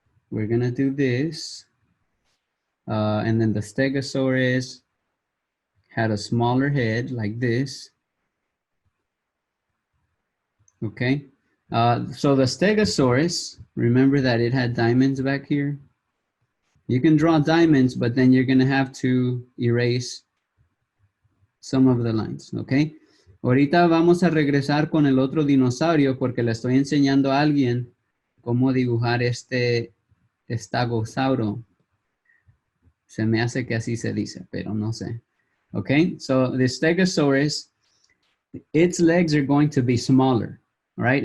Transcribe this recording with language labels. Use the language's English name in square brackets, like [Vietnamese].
[English] We're gonna do this. And then the Stegosaurus had a smaller head like this. Okay. So the Stegosaurus, remember that it had diamonds back here? You can draw diamonds, but then you're gonna have to erase some of the lines, okay? [Spanish] Ahorita vamos a regresar con el otro dinosaurio porque le estoy enseñando a alguien cómo dibujar este Stegosaurus. Se me hace que así se dice, pero no sé. [English] Okay, so the Stegosaurus, its legs are going to be smaller, right?